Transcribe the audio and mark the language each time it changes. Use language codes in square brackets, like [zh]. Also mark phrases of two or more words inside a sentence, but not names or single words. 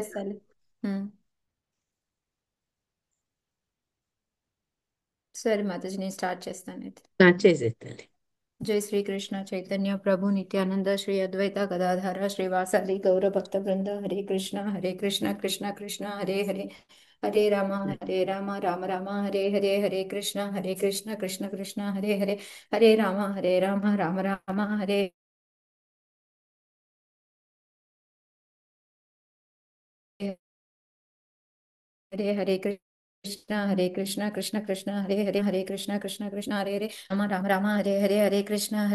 [te] చేస్తాను. సరే మాతాజీ, నేను స్టార్ట్ చేస్తాను అయితే. చేసేస్తాను. [sa] జై శ్రీకృష్ణ చైతన్య ప్రభు నిత్యానంద శ్రీ అద్వైత గదాధార శ్రీవాసాది గౌర భక్త బృంద. హరే కృష్ణ కృష్ణ కృష్ణ హరే హరే, హరే రామ రామ రామ హరే హరే, హరే కృష్ణ కృష్ణ కృష్ణ హరే హరే, హరే రామ రామ రామ హరే హరే, హరే కృష్ణ కృష్ణ కృష్ణ హరే హరే, హరే కృష్ణ కృష్ణ హరే హరే, రామ రామ హరే హరే, హరే కృష్ణ